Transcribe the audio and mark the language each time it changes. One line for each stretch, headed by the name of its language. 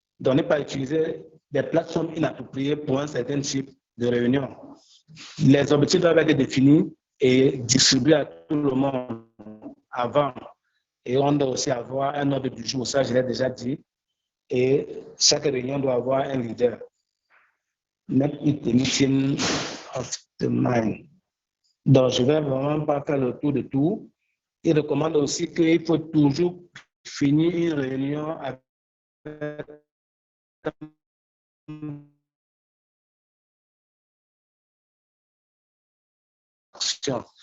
French: Donc, ne pas utiliser des plateformes inappropriées pour un certain type de réunion. Les objectifs doivent être définis et distribués à tout le monde avant. Et on doit aussi avoir un ordre du jour, ça je l'ai déjà dit. Et chaque réunion doit avoir un leader.
English: Make it a meeting of the mind.
French: Donc, je ne vais vraiment pas faire le tour de tout. Il recommande aussi qu'il faut toujours finir une réunion avec action.